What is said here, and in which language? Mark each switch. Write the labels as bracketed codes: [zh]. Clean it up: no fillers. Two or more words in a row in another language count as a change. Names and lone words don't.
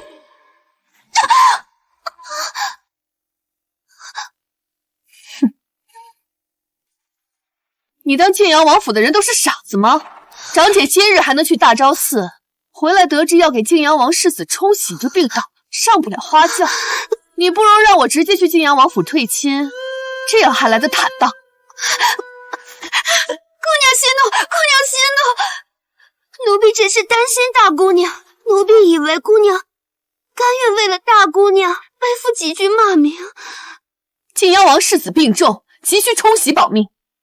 [zh] 你当晋阳王府的人都是傻子吗？长姐今日還能去大昭寺，回來得知要給晋陽王世子沖洗，就病倒，上不了花轎。你不如讓我直接去晋陽王府退親，這樣還來得坦蕩。姑娘息怒，姑娘息怒，奴婢只是擔心大姑娘，奴婢以為姑娘甘願為了大姑娘背負幾句罵名。晉陽王世子病重，急需沖洗保命。